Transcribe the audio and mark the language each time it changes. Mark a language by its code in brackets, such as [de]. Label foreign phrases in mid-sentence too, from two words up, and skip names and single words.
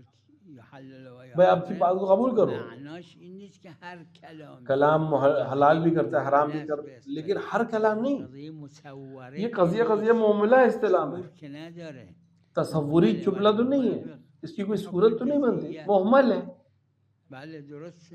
[hi] मैं आपकी बात को कबूल करूँ, [fa] معناش این نیست که هر کلام [hi] कलाम हलाल भी करता है, हराम भी करता है, लेकिन हर कलाम नहीं। [fa] قضیه مصوره [hi] ये कज़िया मामला इस्तिलाम है, [fa] که نداره [hi] तसव्वुरी जुमला तो नहीं है, इसकी कोई सूरत तो नहीं बनती, मुहम्मल है। [fa] بله درسته